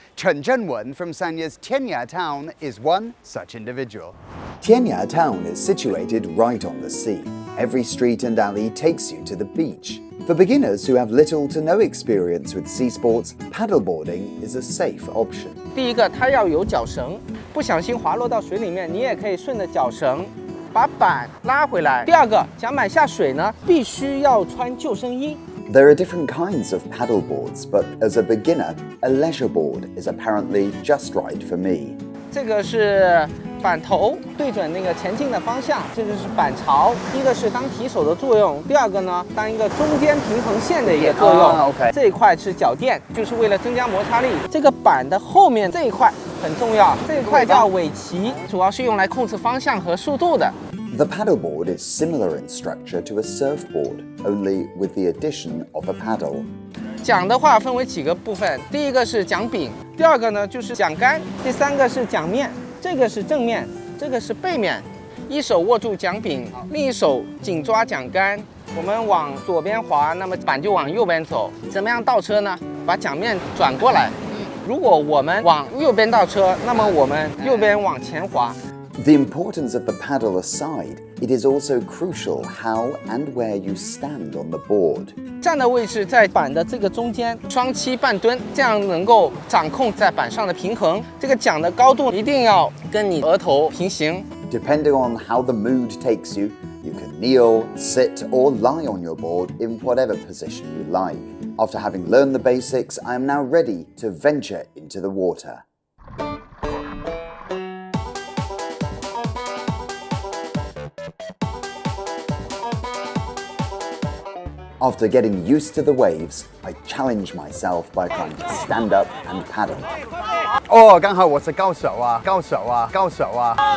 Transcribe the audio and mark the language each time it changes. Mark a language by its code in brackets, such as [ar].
[en] Chen Zhenwen from Sanya's Tianya town is one such individual. Tianya town is situated right on the sea. Every street and alley takes you to the beach. For beginners who have little to no experience with sea sports, paddleboarding is a safe option. [zh] 第一个，它要有脚绳，不小心滑落到水里面，你也可以顺着脚绳把板拉回来。第二个，桨板下水呢，必须要穿救生衣。 [en] There are different kinds of paddleboards, but as a beginner, a leisure board is apparently just right for me. [zh] 这个是板头对准那个前进的方向，这就是板槽。第一个是当提手的作用，第二个呢，当一个中间平衡线的一个作用。 [en] OK。 [zh] 这一块是脚垫，就是为了增加摩擦力。这个板的后面这一块很重要，这一块叫尾鳍，主要是用来控制方向和速度的。 [en] The paddleboard is similar in structure to a surfboard, only with the addition of a paddle. [zh] 桨的话分为几个部分，第一个是桨柄，第二个呢就是桨杆，第三个是桨面，这个是正面，这个是背面。一手握住桨柄，另一手紧抓桨杆。我们往左边滑，那么板就往右边走。怎么样倒车呢？把桨面转过来。如果我们往右边倒车，那么我们右边往前滑。 [en] The importance of the paddle aside, it is also crucial how and where you stand on the board. [zh] 站的位置在板的这个中间，双膝半蹲，这样能够掌控在板上的平衡。这个桨的高度一定要跟你额头平行。 [en] Depending on how the mood takes you, you can kneel, sit, or lie on your board in whatever position you like. After having learned the basics, I am now ready to venture into the water. After getting used to the waves, I challenge myself by trying to stand up and paddle. [zh] 哦，刚好我是高手啊，高手啊，高手啊。